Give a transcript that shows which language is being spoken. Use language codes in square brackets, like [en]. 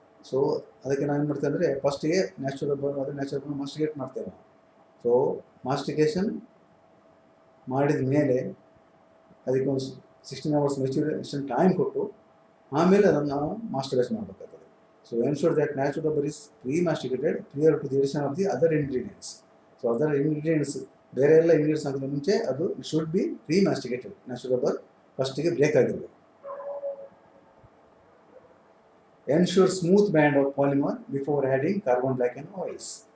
[kn] So ಅದಕ್ಕೆ ನಾವು ಏನು ಮಾಡ್ತೇವೆ ಅಂದರೆ ಫಸ್ಟಿಗೆ ನ್ಯಾಚುರಲ್ ರಬ್ಬರ್ ಮಾಸ್ಟಿಗೇಟ್ ಮಾಡ್ತೇವೆ ನಾವು. ಸೊ ಮಾಸ್ಟಿಗೇಷನ್ ಮಾಡಿದ ಮೇಲೆ ಅದಕ್ಕೆ ಒಂದು 16 hours ಮೆಚುರೇಷನ್ ಟೈಮ್ ಕೊಟ್ಟು ಆಮೇಲೆ ಅದನ್ನು ನಾವು ಮಾಸ್ಟರ್ ಬ್ಯಾಚ್ ಮಾಡಬೇಕಾಗ್ತದೆ. [en] So ensure that natural rubber is pre-masticated prior to the addition of the other ingredients. So other ingredients, [kn] ಬೇರೆ ಎಲ್ಲ ಇಂಗ್ರೀಡಿಯೆಂಟ್ಸ್ ಹಾಕಿದ ಮುಂಚೆ ಅದು [en] Should be pre-masticated. [kn] ನ್ಯಾಚುರಲ್ ರಬ್ಬರ್ ಫಸ್ಟಿಗೆ ಬ್ರೇಕ್ ಆಗಿರಬೇಕು. [en] Ensure smooth band of polymer before adding carbon black and oils.